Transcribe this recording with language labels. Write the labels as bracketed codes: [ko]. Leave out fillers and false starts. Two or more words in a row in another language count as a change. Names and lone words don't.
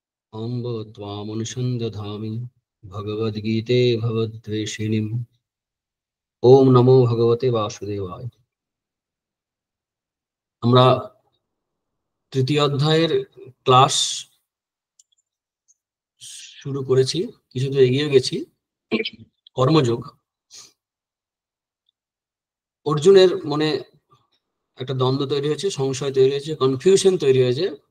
[sa] अम्ब त्वामनुसन्दधामि भगवद्गीते भवद्वेषिणीम्। ओम नमो भगवते वासुदेवाय। [bn] আমরা তৃতীয় অধ্যায়ের ক্লাস শুরু করেছি, কিছু তো এগিয়ে গেছি। কর্মযোগ। অর্জুনের মনে একটা দ্বন্দ্ব তৈরি হয়েছে, সংশয় তৈরি হয়েছে, কনফিউশন তৈরি হয়েছে।